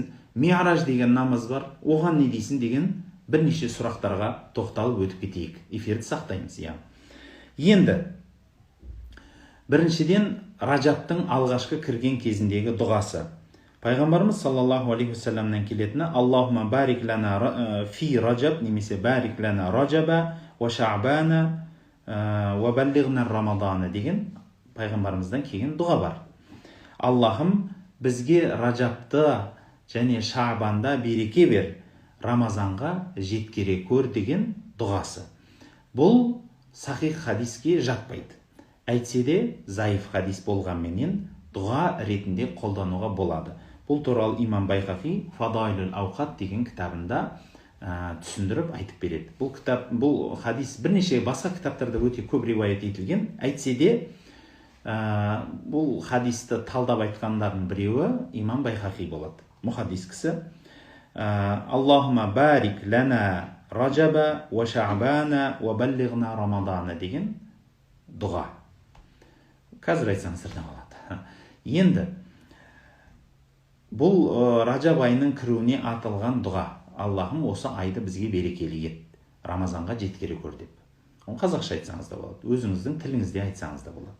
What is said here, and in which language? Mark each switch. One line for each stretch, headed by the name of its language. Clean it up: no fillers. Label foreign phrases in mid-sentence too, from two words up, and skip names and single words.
Kazakh: Ми'раж деген намаз бар, оған не дейсің деген бірнеше сұрақтарға тоқталып өтіп кетейік. Эфирді сақтаймыз. Енді біріншіден Ражабтың алғашқы кірген кезіндегі дұғасы.
Arabic: Пайғамбарымыз صلى الله عليه وسلم اللهم بارك لنا في رجب немесе بارك لنا رجب وشعبان وبلغنا رمضان
Kazakh: деген пайғамбарымыздан келген дұға бар. Аллахым бізге ражапты және ша'банда береке бер, рамазанға жеткере көр деген дұғасы. Бұл сахих хадиске жатпайды. Әйтсе де заиф хадис болғанменен дұға ретінде қолдануға болады. Бұл туралы имам Байхақи Фадайлул Ауқат деген кітабында түсіндіріп айтып береді. Бұл хадис бірнеше басқа кітаптарда өте көп риуаят етілген. Әйтсе де бұл хадисті талдап айтқандардың біреуі имам Байхақи болады. Мұхаддис кісі.
Arabic: اللهم بارك لنا رجب وشعبان وبلغنا رمضان
Kazakh: деген дұға. Қазір айтсаңыздар да болады. Енді бұл ражаб айының кіруіне атылған дұға. Аллахым осы айды бізге берекелі ет, рамазанға жеткере көр деп. Оны қазақша айтсаңыз да болады, өзіңіздің тіліңізде айтсаңыз да болады.